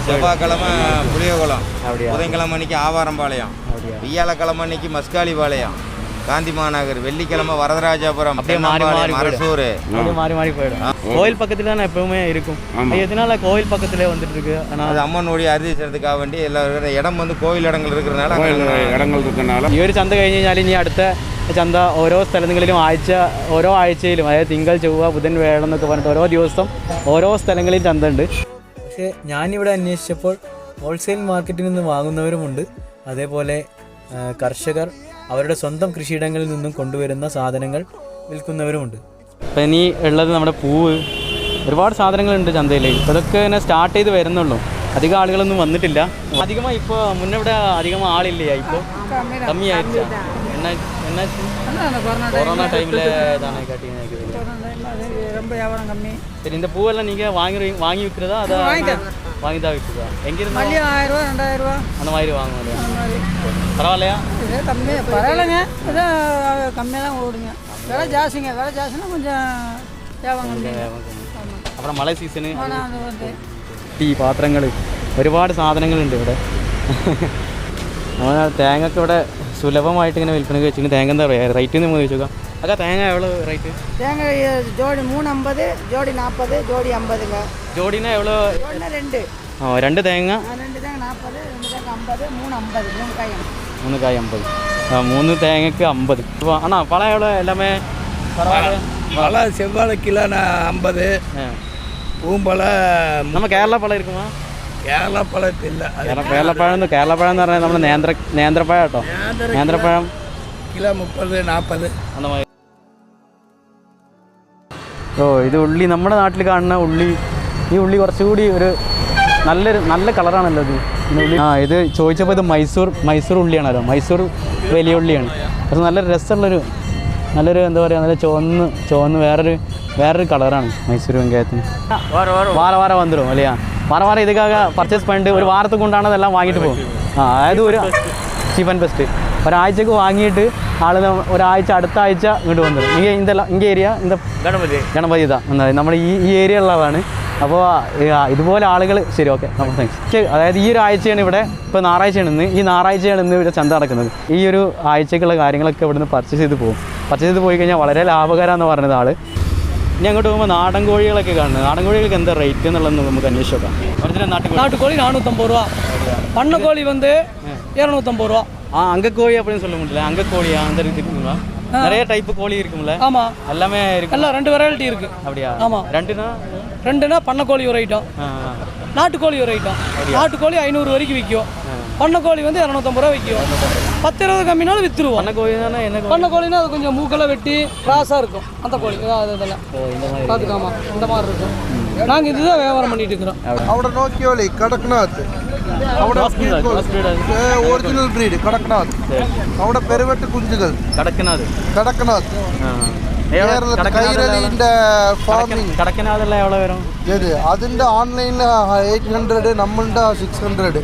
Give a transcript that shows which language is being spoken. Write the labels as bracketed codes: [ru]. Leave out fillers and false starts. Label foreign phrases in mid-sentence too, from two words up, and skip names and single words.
[ta] செவ்வாய்க்கிழமை புளியகுளம், புதன்கிழமை அன்னைக்கு ஆவாரம்பாளையம், வியாழக்கிழமை அன்னைக்கு மஸ்காலிபாளையம், காந்தி மாநகர், வெள்ளிக்கிழமை வரதராஜபுரம், மரசூர். மாறி போயிடும். கோயில் பக்கத்துல தான் எப்பவுமே இருக்கும். எதனால கோயில் பக்கத்துல வந்துட்டு இருக்கு? அது அம்மனுடைய அரிசிக்கிறதுக்காக வேண்டி எல்லாரும் இடம் வந்து கோயில் இடங்கள் இருக்கிறதுனால [ml] ഈ ഒരു ചന്ത കഴിഞ്ഞ് കഴിഞ്ഞാൽ ഇനി അടുത്ത ചന്ത ഓരോ സ്ഥലങ്ങളിലും ഓരോ ആഴ്ചയിലും, അതായത് തിങ്കൾ, ചൊവ്വ, ബുധൻ, വേഴം എന്നൊക്കെ പറഞ്ഞിട്ട് ഓരോ ദിവസം ഓരോ സ്ഥലങ്ങളിൽ ചന്ത ഉണ്ട്. പക്ഷേ ഞാനിവിടെ അന്വേഷിച്ചപ്പോൾ ഹോൾസെയിൽ മാർക്കറ്റിൽ നിന്ന് വാങ്ങുന്നവരുമുണ്ട്. അതേപോലെ കർഷകർ അവരുടെ സ്വന്തം കൃഷിയിടങ്ങളിൽ നിന്നും കൊണ്ടുവരുന്ന സാധനങ്ങൾ വിൽക്കുന്നവരുമുണ്ട്. ഇപ്പം ഇനി ഉള്ളത് നമ്മുടെ പൂവ്, ഒരുപാട് സാധനങ്ങളുണ്ട് ചന്തയിൽ. ഇപ്പോൾ ഇതൊക്കെ ഇങ്ങനെ സ്റ്റാർട്ട് ചെയ്ത് വരുന്നുള്ളൂ. അധികം ആളുകളൊന്നും വന്നിട്ടില്ല. [ta] അധികமாக இப்போ முன்ன விட அதிகமாக ஆள் இல்லையா? இப்போ கம்மியாயிடுச்சா? என்ன கொரோனா டைமில் தானே காட்டிங்க? ரொம்ப வியாபாரம் கம்மி. சரி, இந்த பூவெல்லாம் நீங்கள் வாங்கி விற்கிறதா? அதை வாங்கி தான் விற்கிறதா? எங்கிருந்து? 1000 ரூபா 2000 ரூபா அந்த மாதிரி வாங்குவோம். பரவாயில்லையா? இதே கம்மி பரவாயில்லைங்க. இதே கம்மியாக தான் ஓடுங்க. விலை ஜாஸ்தினா கொஞ்சம் வியாபாரம் கம்மி. அப்புறம் மழை சீசனு, [ml] ടീ പാത്രങ്ങൾ, ഒരുപാട് സാധനങ്ങളുണ്ട് ഇവിടെ. തേങ്ങയൊക്കെ ഇവിടെ സുലഭമായിട്ട് ഇങ്ങനെ വിൽപ്പന വെച്ചിട്ട്. തേങ്ങ എന്താ പറയുക റേറ്റ് നമ്മൾ ചോദിച്ചു നോക്കാം. അതൊക്കെ തേങ്ങ എவ்வளோ റേറ്റ്? [ta] தேங்க ஜோடி 350, ஜோடி 40, ஜோடி 50ங்க. [ml] ജോഡിന് എவ்வளோ? 2. 2 തേങ്ങ. 2 തേങ്ങ 40, 2 തേങ്ങ 50, 350, 3 കായ 50. 3 തേങ്ങക്ക് 50. [ta] அண்ணா பழம் எவ்வளோ? எல்லாமே பரவாயில்ல. பழம் செவ்வாழை கிலோ 50, பூம்பழம். நம்ம கேரளா பழம் இருக்குமா? [ml] കേരള പഴം ഇല്ല. കേരള പഴം എന്ന് പറഞ്ഞാൽ നമ്മുടെ നേന്ത്രപ്പഴം കേട്ടോ. നേന്ത്രപ്പഴം കിലോ 30, 40 [ta] അന്ന மாதிரி. [ml] ഇത് ഉള്ളി, നമ്മുടെ നാട്ടിൽ കാണുന്ന ഉള്ളി. ഈ ഉള്ളി കുറച്ചുകൂടി ഒരു നല്ല കളറാണല്ലോ ഇത്. ഇത് ചോദിച്ചപ്പോൾ ഇത് മൈസൂർ ഉള്ളിയാണല്ലോ. മൈസൂർ വലിയ ഉള്ളിയാണ്. പക്ഷെ നല്ല രസമുള്ളൊരു എന്താ പറയുക, നല്ല ചുവന്ന് വേറൊരു കളറാണ് മൈസൂർ വെങ്കായത്തിന്. [ta] വാര வந்துடும் இல்லையா? வாரம் இதுக்காக பர்ச்சேஸ் பண்ணிட்டு ஒரு வாரத்துக்கு உண்டானதெல்லாம் வாங்கிட்டு പോകും. [ml] അതായത് ഒരു [en] cheap and best [ml] ഒരാഴ്ചക്ക് വാങ്ങിയിട്ട് ഒരാഴ്ച അടുത്ത ആഴ്ച ഇങ്ങോട്ട് വന്നിടും. ഇங்கே ഏരിയ ഗണപതി ഇതാ നമ്മുടെ ഈ ഏരിയ ഉള്ളതാണ്. അപ്പോൾ ഇതുപോലെ ആളുകൾ. ശരി, [en] okay, thanks. [ml] അതായത് ഈ ഒരു ആഴ്ചയാണ് ഇവിടെ, ഇപ്പോൾ ഞായറാഴ്ചയാണ് ഈ ഞായറാഴ്ചയാണ് ഇവിടെ ചന്ത നടക്കുന്നത്. ഈ ഒരു ആഴ്ചക്കുള്ള കാര്യങ്ങളൊക്കെ ഇവിടുന്ന് പർച്ചേസ് ചെയ്ത് പോയി കഴിഞ്ഞാൽ വളരെ ലാഭകരമാണെന്ന് പറഞ്ഞത് ആൾ. ഇനി അങ്ങോട്ട് പോകുമ്പോൾ നാടൻ കോഴികളൊക്കെ കാണുന്നത്. നാടൻ കോഴികൾക്ക് എന്താ റേറ്റ് എന്നുള്ളത് നമുക്ക് അന്വേഷിച്ച് നോക്കാം. [ta] நாட்டுக்கோழி 450 ரூபா, பண்ணைக்கோழி 250 ரூபா. அங்கக்கோழி அப்படின்னு சொல்ல முடியல. அங்கக்கோழியா அந்த இது இருக்குங்களா? நிறைய டைப் கோழி இருக்கும்ல? ஆமாம், எல்லாமே இருக்கு. எல்லாம் 2 வெரைட்டி இருக்குது. அப்படியா? ஆமாம். 2னா பண்ணைக்கோழி ஒரு ஐட்டம், நாட்டுக்கோழி ஒரு ஐட்டம். நாட்டுக்கோழி 500 வரைக்கும் விற்கும். பண்ணக்கோழி வந்து 250 ரூபா விற்கும். 10-20 கம்மினாலும் விற்றுருவோம். பண்ணக்கோழினா என்ன கோழி? பண்ணக்கோழினா அது கொஞ்சம் மூக்கெல்லாம் வெட்டி கிராஸாக இருக்கும் அந்த கோழி. அது இதெல்லாம் பார்த்துக்காமா இந்த மாதிரி இருக்கும். நாங்கள் இதுதான் வியாபாரம் பண்ணிட்டு இருக்கிறோம். [ml] അവിടെ നോക്കിയോളി കടക്നാഥ്, അവിടെ [en] original breed [ml] കടക്നാഥ്, അവിടെ പെരുവെട്ട് കുഞ്ചുകൾ കടക്കനാഥ്. കൈരളിന്റെ ഫാമിംഗ് കടക്കനാഥല്ല എവിടെ വരും? അതിന്റെ ഓൺലൈനിൽ 800, നമ്മളുടെ 600.